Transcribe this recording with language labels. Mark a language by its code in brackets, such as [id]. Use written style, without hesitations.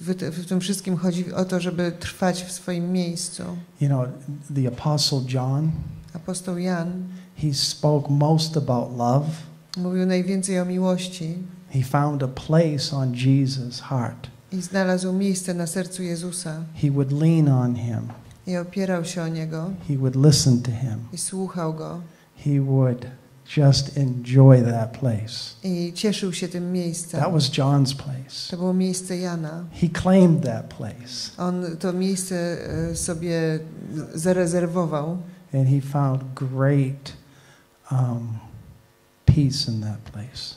[pl] W tym wszystkim chodzi o to, żeby trwać w swoim miejscu. [en] You know, the Apostle John, [pl] apostoł Jan, [en] he spoke most about love. [pl] Mówił najwięcej o miłości. [en] He found a place on Jesus' heart. [pl] I znalazł miejsce na sercu Jezusa. [en] He would lean on him. [pl] I opierał się o niego. [en] He would listen to him. [pl] I słuchał go. [en] He would just enjoy that place. [pl] I cieszył się tym miejscem. [en] That was John's place. [pl] To było miejsce Jana. [en] He claimed that place. [pl] On to miejsce sobie zarezerwował. [en] And he found great peace in that place.